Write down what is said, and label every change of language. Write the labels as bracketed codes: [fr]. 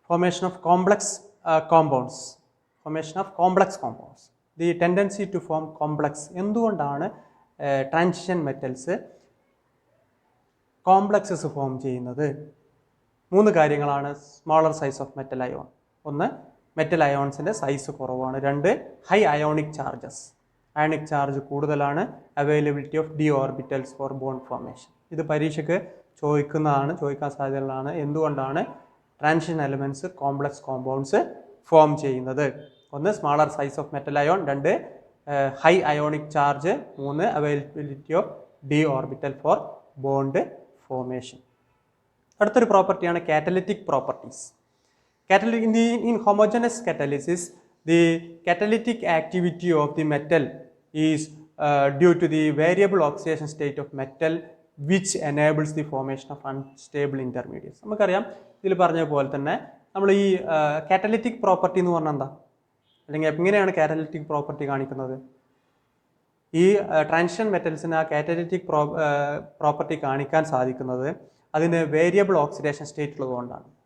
[en] Formation of complex compounds. Formation of complex compounds. The tendency to form complex. [ml] എന്തുകൊണ്ടാണ് transition metals complexes form ചെയ്യുന്നത്? 3 കാര്യങ്ങളാണ്. [en] Smaller size of metal ion. [ml] 1, metal അയോൺസിൻ്റെ size കുറവാണ്. 2, [en] High ionic charges. [ml] Ionic charge കൂടുതലാണ്. [en] Availability of d orbitals for bond formation. [ml] ഇത് പരീക്ഷയ്ക്ക് ചോദിക്കാൻ സാധ്യതയുള്ളതാണ്. എന്തുകൊണ്ടാണ് transition elements complex compounds form ചെയ്യുന്നത്? [en] 1, smaller size of metal ion. 2, high ionic charge. 3, availability of d orbital for bond formation. [ml] അടുത്തൊരു പ്രോപ്പർട്ടിയാണ് catalytic properties. [en] In homogeneous catalysis, the catalytic activity of the metal is due to the variable oxidation state of metal, which enables the formation of unstable intermediates. [ml] നമുക്കറിയാം, ഇതിൽ പറഞ്ഞ പോലെ തന്നെ നമ്മൾ ഈ catalytic property എന്ന് പറഞ്ഞാൽ എന്താ, അല്ലെങ്കിൽ എങ്ങനെയാണ് കാറ്റലിറ്റിക് പ്രോപ്പർട്ടി കാണിക്കുന്നത്? ഈ ട്രാൻസിഷൻ മെറ്റൽസിന് ആ കാറ്റലിറ്റിക് പ്രോപ്പർട്ടി കാണിക്കാൻ സാധിക്കുന്നത് അതിന് വേരിയബിൾ ഓക്സിഡേഷൻ സ്റ്റേറ്റ് ഉള്ളതുകൊണ്ടാണ്.